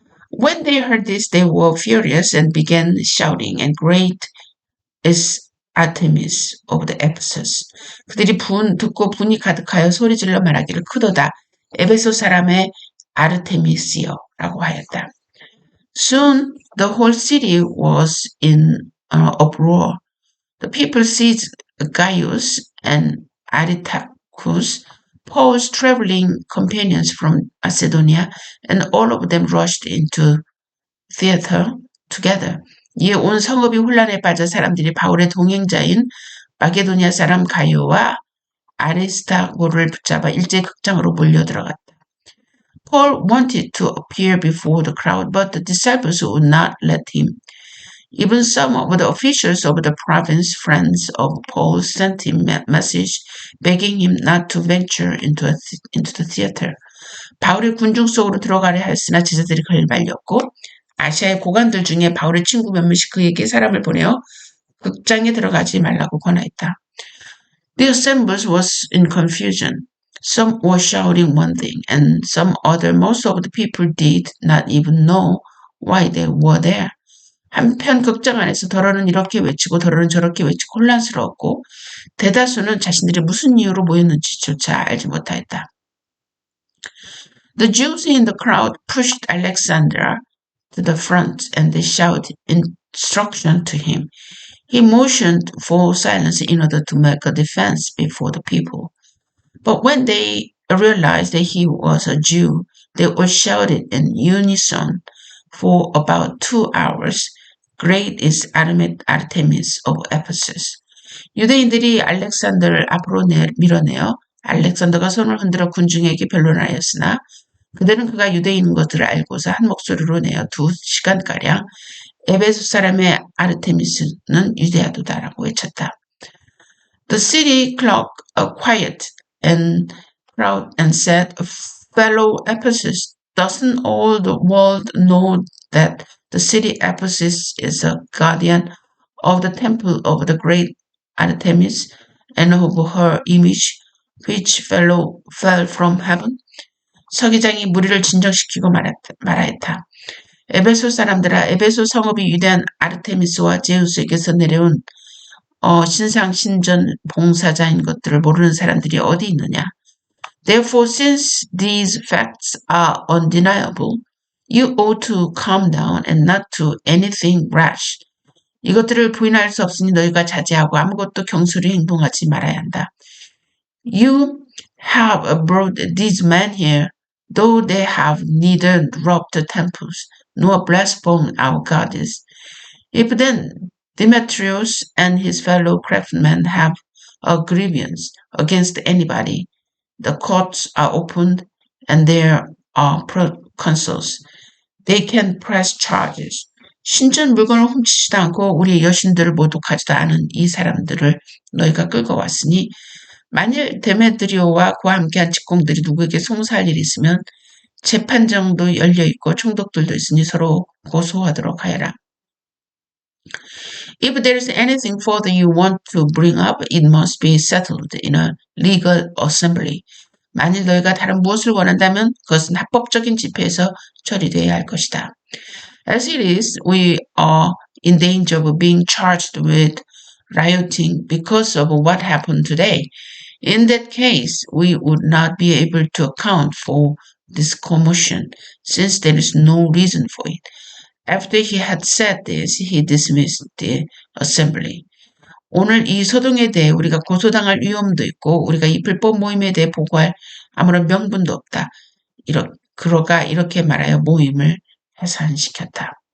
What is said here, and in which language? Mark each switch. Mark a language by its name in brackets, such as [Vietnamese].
[English] When they heard this, they were furious and began shouting, and great is Artemis of the Ephesus. [Korean] 그들이 듣고 분이 가득하여 소리질러 말하기를 크도다. 에베소 사람의 아르테미스여라고 하였다. [English] Soon the whole city was in uproar. The people seized Gaius and Aristarchus, Paul's traveling companions from Macedonia, and all of them rushed into theater together. [Korean] 이에 온 성읍이 혼란에 빠져 사람들이 바울의 동행자인 마게도니아 사람 가이오와 아리스타고를 붙잡아 일제히 극장으로 몰려들어갔다. [English] Paul wanted to appear before the crowd, but the disciples would not let him. Even some of the officials of the province, friends of Paul, sent him a message begging him not to venture into the theater. [Korean] 바울이 군중 속으로 들어가려 하였으나 제자들이 그를 말렸고 아시아의 고관들 중에 바울의 친구 몇몇이 그에게 사람을 보내어 극장에 들어가지 말라고 권하였다. [English] The assembly was in confusion. Some were shouting one thing and some other. Most of the people did not even know why they were there. [Korean] 한편 극장 안에서 더러는 이렇게 외치고 더러는 저렇게 외치고 혼란스러웠고 대다수는 자신들이 무슨 이유로 모였는지조차 알지 못하였다. [English] The Jews in the crowd pushed Alexander to the front and they shouted instruction to him. He motioned for silence in order to make a defense before the people. But when they realized that he was a Jew, they all shouted in unison for about 2 hours. Great is Artemis of Ephesus. [Korean] 유대인들이 알렉산더를 앞으로 밀어내어 알렉산더가 손을 흔들어 군중에게 변론하였으나 그들은 그가 유대인인 것들을 알고서 한 목소리로 내어 2시간가량 에베소 사람의 아르테미스는 유대하도다라고 외쳤다. [English] The city clock quiet and proud and said, Fellow Ephesus, doesn't all the world know that the city Ephesus is a guardian of the temple of the great Artemis and of her image which fell from heaven? [Korean] 서기장이 무리를 진정시키고 말하였다. 에베소 사람들아, 에베소 성읍이 위대한 아르테미스와 제우스에게서 내려온 신상 신전 봉사자인 것들을 모르는 사람들이 어디 있느냐? [English] Therefore, since these facts are undeniable, you ought to calm down and not do anything rash. [Korean] 이것들을 부인할 수 없으니 너희가 자제하고 아무것도 경솔히 행동하지 말아야 한다. [English] You have brought these men here, though they have neither robbed the temples nor blasphemed our goddess. If then Demetrius and his fellow craftsmen have a grievance against anybody, the courts are opened and there are proconsuls. They can press charges. [Korean] 신전 물건을 훔치지도 않고 우리의 여신들을 모독하지도 않은 이 사람들을 너희가 끌고 왔으니 만일 데메드리오와 그와 함께한 직공들이 누구에게 송사할 일이 있으면 재판정도 열려있고 총독들도 있으니 서로 고소하도록 하여라. [English] If there is anything further you want to bring up, it must be settled in a legal assembly. [Korean] 만일 너희가 다른 무엇을 원한다면 그것은 합법적인 집회에서 처리되어야 할 것이다. [English] As it is, we are in danger of being charged with rioting because of what happened today. In that case, we would not be able to account for this commotion, since there is no reason for it. After he had said this, he dismissed the assembly. [Korean] 오늘 이 소동에 대해 우리가 고소당할 위험도 있고 우리가 이 불법 모임에 대해 보고할 아무런 명분도 없다. 그러가 이렇게 말하여 모임을 해산시켰다.